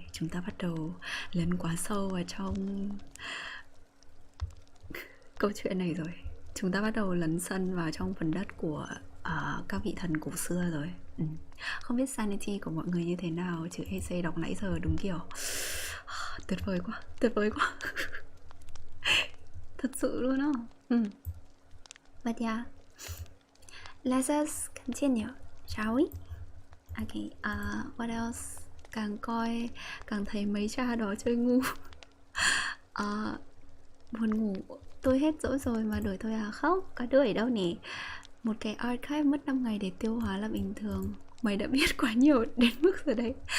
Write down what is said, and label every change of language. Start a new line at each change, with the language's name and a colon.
Vietnamese: Chúng ta bắt đầu lấn quá sâu vào trong câu chuyện này rồi. Chúng ta bắt đầu lấn sân vào trong phần đất của các vị thần cổ xưa rồi. Không biết sanity của mọi người như thế nào, chứ Eisei đọc nãy giờ đúng kiểu tuyệt vời quá. Thật sự luôn á.
English: But yeah, let's us continue, shall we? Okay, what else?
Vietnamese: Càng coi càng thấy mấy cha đó chơi ngu. Buồn ngủ. Tôi hết dỗi rồi mà đuổi tôi à? Không, có đuổi đâu nè. Một cái archive mất 5 ngày để tiêu hóa là bình thường. Mày đã biết quá nhiều đến mức rồi đấy.